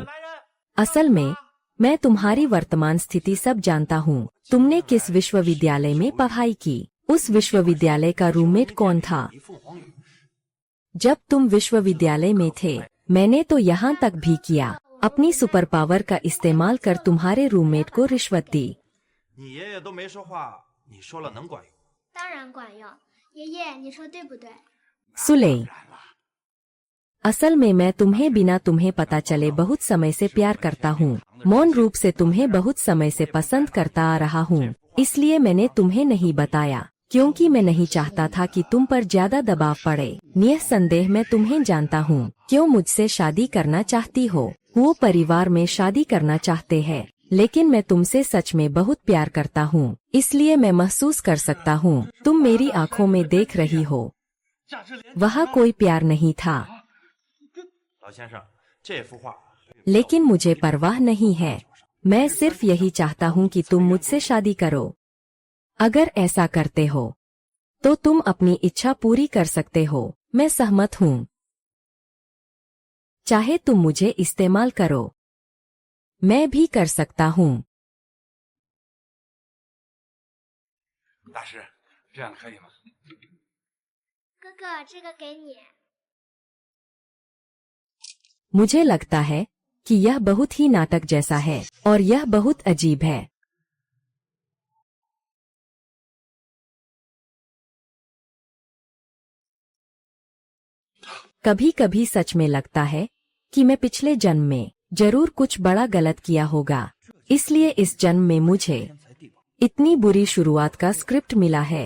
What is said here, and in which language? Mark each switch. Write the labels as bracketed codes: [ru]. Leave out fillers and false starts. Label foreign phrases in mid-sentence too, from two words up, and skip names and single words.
[hi] असल में मैं तुम्हारी वर्तमान स्थिति सब जानता हूँ। तुमने किस विश्वविद्यालय में पढ़ाई की, उस विश्वविद्यालय का रूममेट कौन था। जब तुम विश्वविद्यालय में थे मैंने तो यहाँ तक भी किया, अपनी [en] super power [hi] का इस्तेमाल कर तुम्हारे रूममेट को रिश्वत दी। [zh] 你爷爷都没说话，你说了能管用？当然管用，爷爷，你说对不对？ [hi] सुले, असल में मैं तुम्हें बिना तुम्हें पता चले बहुत समय से प्यार करता हूँ। मौन रूप से तुम्हें बहुत समय से पसंद करता आ रहा हूँ, इसलिए मैंने तुम्हें नहीं बताया क्योंकि मैं नहीं चाहता था कि तुम पर ज्यादा दबाव पड़े। निसंदेह मैं तुम्हें जानता हूँ क्यों मुझसे शादी करना चाहती हो। वो परिवार में शादी करना चाहते हैं, लेकिन मैं तुमसे सच में बहुत प्यार करता हूँ, इसलिए मैं महसूस कर सकता हूँ तुम मेरी आंखों में देख रही हो। वहाँ कोई प्यार नहीं था, [zh] 老先生，这幅画 [hi] लेकिन मुझे परवाह नहीं है। मैं सिर्फ यही चाहता हूँ कि तुम मुझसे शादी करो। अगर ऐसा करते हो तो तुम अपनी इच्छा पूरी कर सकते हो। मैं सहमत हूँ, चाहे तुम मुझे इस्तेमाल करो, मैं भी कर सकता हूँ। [zh] 大师，这样可以吗？哥哥，这个给你。 [hi] मुझे लगता है कि यह बहुत ही नाटक जैसा है और यह बहुत अजीब है। कभी कभी सच में लगता है कि मैं पिछले जन्म में जरूर कुछ बड़ा गलत किया होगा, इसलिए इस जन्म में मुझे इतनी बुरी शुरुआत का स्क्रिप्ट मिला है।